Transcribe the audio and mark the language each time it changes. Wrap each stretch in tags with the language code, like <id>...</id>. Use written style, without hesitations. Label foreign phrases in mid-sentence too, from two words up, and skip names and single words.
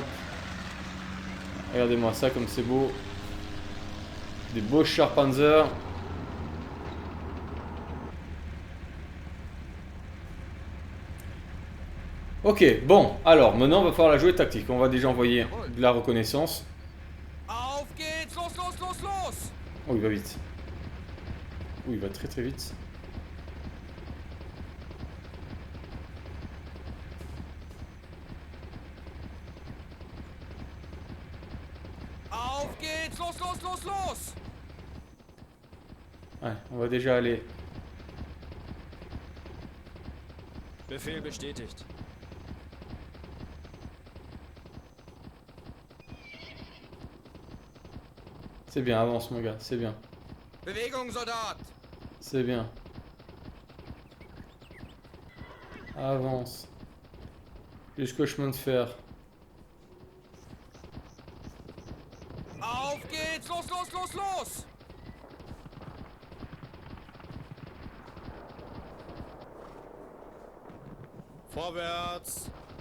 <fr>Regardez-moi ça comme c'est beau. Des beaux chars Panzer. Ok, bon, alors maintenant on va falloir la jouer tactique. On va déjà envoyer de la reconnaissance.</fr> <de>Auf geht's! Los, los, los, los!</de> <fr>Oh, il va vite. Oh, il va très très vite.</fr> <de>Auf geht's! Los, los, los, los!</de> <fr>Ouais, on va déjà aller.</fr> <de>Befehl bestätigt.</de> <fr>C'est bien, avance mon gars, c'est bien.</fr> <de>Bewegung, Soldat!</de> <fr>C'est bien. Avance. Jusqu'au chemin de fer.</fr> <de>Auf geht's! Los, los, los, los! Vorwärts!</de>